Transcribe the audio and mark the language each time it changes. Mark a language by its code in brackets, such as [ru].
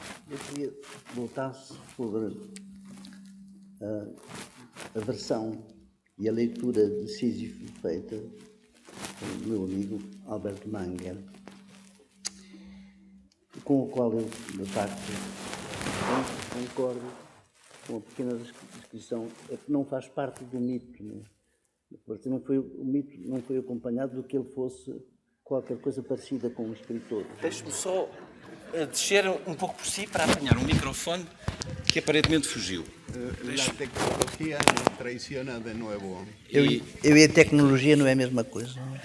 [pt] Eu queria voltar sobre a versão e a leitura de Sísifo feita pelo meu amigo Alberto Manguel, com o qual eu, de facto, concordo com a pequena descrição, é que não faz parte do mito. Né? O mito não foi acompanhado de que ele fosse qualquer coisa parecida com um escritor. Deixe-me só descer um pouco por si para apanhar um microfone que aparentemente fugiu. [es] La tecnología nos traiciona de nuevo. [pt] Eu e a tecnologia não é a mesma coisa.